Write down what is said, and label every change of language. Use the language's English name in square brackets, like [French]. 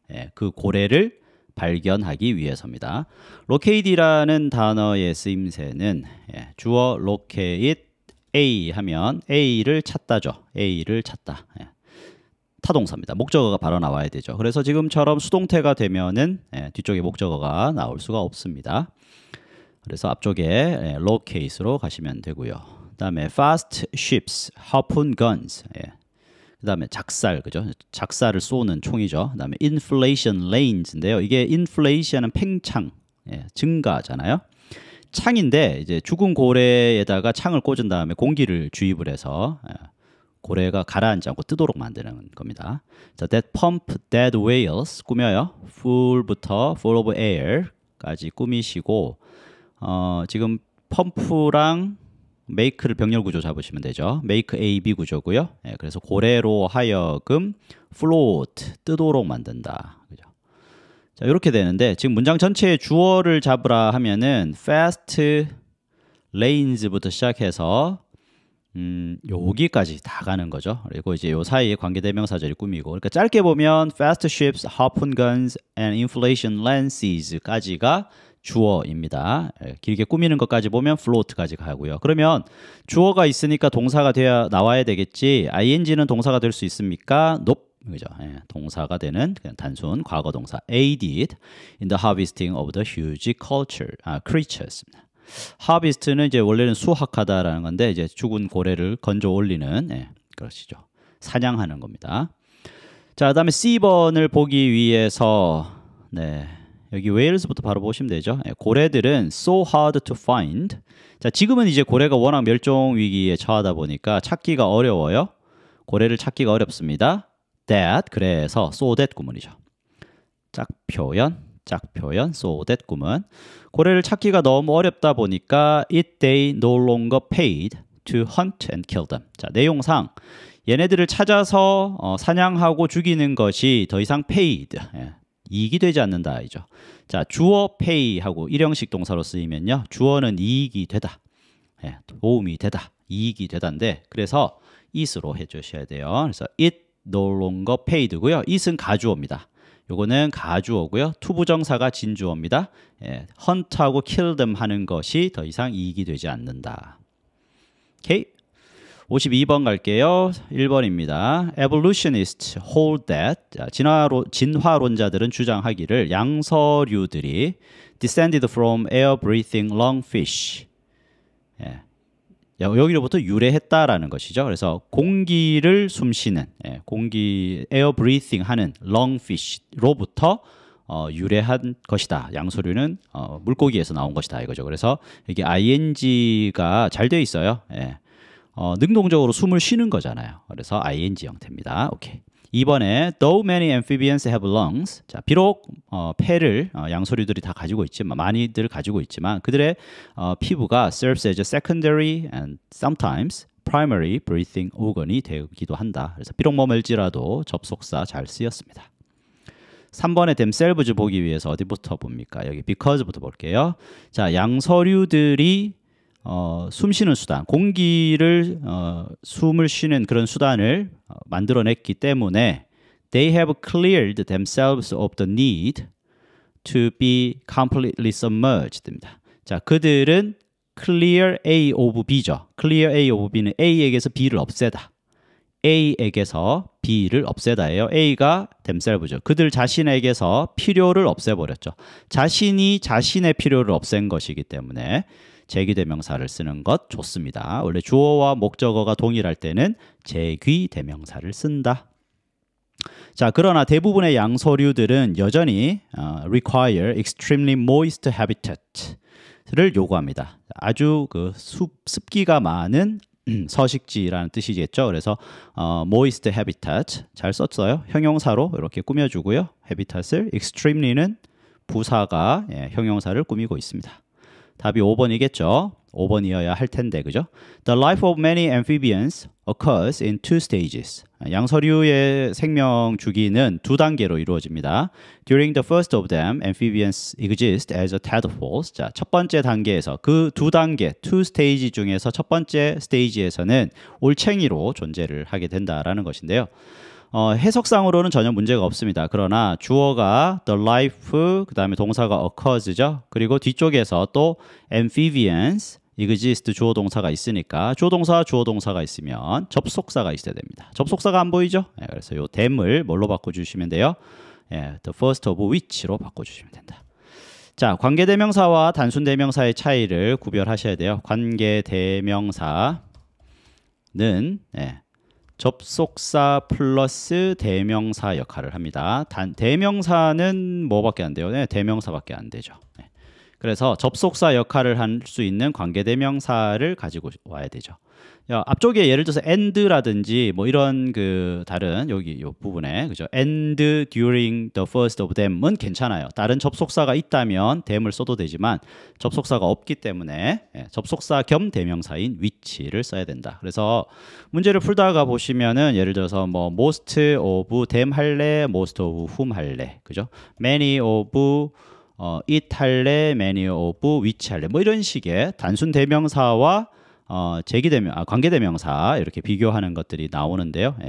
[Korean] 예, 그 고래를 발견하기 위해서입니다. locate이라는 단어의 쓰임새는 주어 locate A 하면 A를 찾다죠. A를 찾다. 타동사입니다. 목적어가 바로 나와야 되죠. 그래서 지금처럼 수동태가 되면은 뒤쪽에 목적어가 나올 수가 없습니다. 그래서 앞쪽에 locate로 가시면 되고요. 그다음에 [English] fast ships, harpoon guns. [Korean] 그 다음에 작살, 그죠? 작살을 쏘는 총이죠. 그 다음에 inflation lanes인데요. 이게 inflation은 팽창, 증가잖아요. 창인데 이제 죽은 고래에다가 창을 꽂은 다음에 공기를 주입을 해서 고래가 가라앉지 않고 뜨도록 만드는 겁니다. [English] 자, that pump dead whales [Korean] 꾸며요. full부터 full of air까지 꾸미시고 지금 펌프랑 make를 병렬 구조 잡으시면 되죠. make A, B 구조고요. 그래서 고래로 하여금 float, 뜨도록 만든다. 그죠? 자, 이렇게 되는데 지금 문장 전체의 주어를 잡으라 하면은 fast lanes부터 시작해서 여기까지 다 가는 거죠. 그리고 이제 요 사이에 관계대명사절이 꾸미고, 그러니까 짧게 보면 [English] fast ships, harpoon guns, and inflation lances [Korean] 까지가 주어입니다. 길게 꾸미는 것까지 보면 float까지 가고요. 그러면 주어가 있으니까 동사가 나와야 되겠지. ing는 동사가 될 수 있습니까? nope. 그죠? 동사가 되는 그냥 단순 과거 동사. [English] aided in the harvesting of the huge creatures. [Korean] harvest는 이제 원래는 수확하다라는 건데 이제 죽은 고래를 건져 올리는 그러시죠. 사냥하는 겁니다. 자, 그다음에 C번을 보기 위해서 여기 웨일즈부터 바로 보시면 되죠. 고래들은 [English] so hard to find. [Korean] 자, 지금은 이제 고래가 워낙 멸종 위기에 처하다 보니까 찾기가 어려워요. 고래를 찾기가 어렵습니다. [English] that, 그래서 so that [Korean] 구문이죠. 짝표현, so that 구문. 고래를 찾기가 너무 어렵다 보니까 [English] it they no longer paid to hunt and kill them. [Korean] 자, 내용상 얘네들을 찾아서 사냥하고 죽이는 것이 더 이상 paid, 이익이 되지 않는다 이죠. 자, 주어 pay하고 일형식 동사로 쓰이면요, 주어는 이익이 되다, 도움이 되다, 이익이 되다인데 그래서 it으로 해주셔야 돼요. 그래서 [English] it no longer paid고요. [Korean] it은 가주어입니다. 요거는 가주어고요. 투부정사가 진주어입니다. hunt하고 kill them 하는 것이 더 이상 이익이 되지 않는다. 오케이. 52번 갈게요. 1번입니다. [English] Evolutionists hold that. [Korean] 자, 진화론자들은 주장하기를 양서류들이 [English] descended from air-breathing lungfish. [Korean] 여기로부터 유래했다라는 것이죠. 그래서 공기를 숨쉬는, air-breathing 하는 lungfish로부터 유래한 것이다. 양서류는 물고기에서 나온 것이다 이거죠. 그래서 이게 ing가 잘 돼 있어요. 능동적으로 숨을 쉬는 거잖아요. 그래서 ing 형태입니다. 오케이. 2번에 [English] though many amphibians have lungs. [Korean] 자, 비록 폐를 양서류들이 다 가지고 있지만, 많이들 가지고 있지만 그들의 피부가 [English] serves as a secondary and sometimes primary breathing organ [Korean] 이 되기도 한다. 그래서 비록 머물지라도 접속사 잘 쓰였습니다. 3번에 themselves 보기 위해서 어디부터 봅니까? 여기 because부터 볼게요. 자, 양서류들이 숨쉬는 수단, 공기를 숨을 쉬는 그런 수단을 만들어냈기 때문에 [English] they have cleared themselves of the need to be completely submerged [Korean] 입니다. [English] 자, [Korean] 그들은 [English] clear A of B죠. [Korean] clear A of B는 A에게서 B를 없애다. A에게서 B를 없애다예요. A가 themselves죠. 그들 자신에게서 필요를 없애버렸죠. 자신이 자신의 필요를 없앤 것이기 때문에 제귀대명사를 쓰는 것 좋습니다. 원래 주어와 목적어가 동일할 때는 제귀대명사를 쓴다. 자, 그러나 대부분의 양서류들은 여전히 [English] require extremely moist habitat [Korean] 를 요구합니다. 아주 그 습기가 많은 서식지라는 뜻이겠죠. 그래서 moist habitat 잘 썼어요. 형용사로 이렇게 꾸며주고요. habitat을 extremely는 부사가 형용사를 꾸미고 있습니다. 답이 5번이겠죠. 5번이어야 할 텐데, 그죠? [English] The life of many amphibians occurs in two stages. [Korean] 양서류의 생명 주기는 두 단계로 이루어집니다. [English] During the first of them, amphibians exist as tadpoles. [Korean] 자, 첫 번째 단계에서 그 두 단계, two stage 중에서 첫 번째 스테이지에서는 올챙이로 존재를 하게 된다라는 것인데요. 해석상으로는 전혀 문제가 없습니다. 그러나 주어가 the life, 그 다음에 동사가 occurs죠. 그리고 뒤쪽에서 또 amphibians, exist 주어 동사가 있으니까 주어 동사가 있으면 접속사가 있어야 됩니다. 접속사가 안 보이죠? 그래서 요 tham을 뭘로 바꿔주시면 돼요? [English] the first of which로 [Korean] 바꿔주시면 된다. 자, 관계대명사와 단순대명사의 차이를 구별하셔야 돼요. 관계대명사는 접속사 플러스 대명사 역할을 합니다. 대명사는 뭐밖에 안 돼요? 대명사밖에 안 되죠. 그래서 접속사 역할을 할 수 있는 관계대명사를 가지고 와야 되죠. 앞쪽에 예를 들어서 and라든지 뭐 이런 그 다른 여기 요 부분에 그죠? [English] and during the first of them은 [Korean] 괜찮아요. 다른 접속사가 있다면 them을 써도 되지만 접속사가 없기 때문에 접속사 겸 대명사인 which를 써야 된다. 그래서 문제를 풀다가 보시면은 예를 들어서 뭐 most of them 할래, most of whom 할래, 그죠? many of it 할래, many of which 할래, 뭐 이런 식의 단순 대명사와 관계대명사 이렇게 비교하는 것들이 나오는데요.